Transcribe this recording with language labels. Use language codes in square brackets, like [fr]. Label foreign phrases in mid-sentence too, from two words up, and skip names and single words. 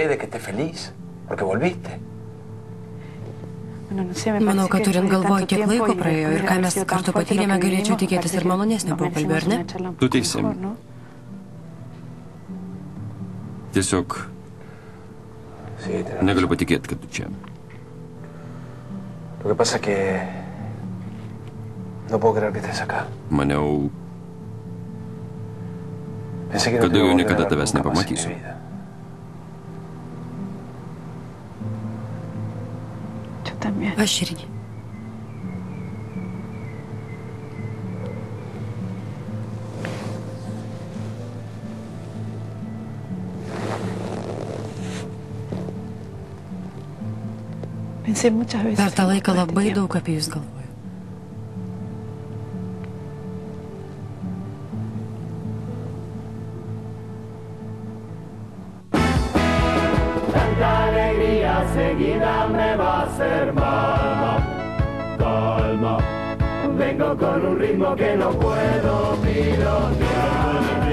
[lt] Manau, kad turint galvoj, kiek laiko praėjo ir ką mes kartu patyrėme, galėčiau tikėtis ir malonesnio pokalbio, ar ne? Tu teisi. Tiesiog negaliu patikėti, kad tu čia. [es] Lo que pasa es que no puedo creer que estés acá. [lt] Maniau, kad daugiau niekada tavęs nepamatysiu. Aš irgi. Per tą laiką labai daug apie jūs galvoju. [es] Tanta alegría seguida me va a hacer mal. Calma, vengo con un ritmo que no puedo pilotear.